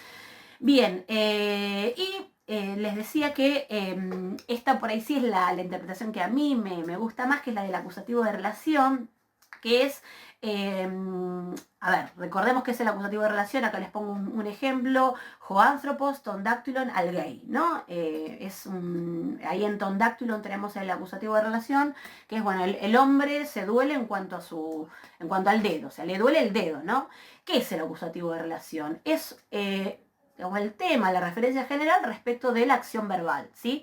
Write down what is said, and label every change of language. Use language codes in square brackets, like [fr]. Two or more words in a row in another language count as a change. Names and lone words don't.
[es] Bien, les decía que esta por ahí sí es la interpretación que a mí me gusta más, que es la del acusativo de relación, que es, a ver, recordemos que es el acusativo de relación, acá les pongo un ejemplo: [el] ὁ ἄνθρωπος τὸν δάκτυλον ἀλγεῖ, [es] ¿no? Ahí en tondactylon tenemos el acusativo de relación, que es, bueno, el hombre se duele en cuanto al dedo, o sea, le duele el dedo, ¿no? ¿Qué es el acusativo de relación? Es el tema, la referencia general respecto de la acción verbal, ¿sí?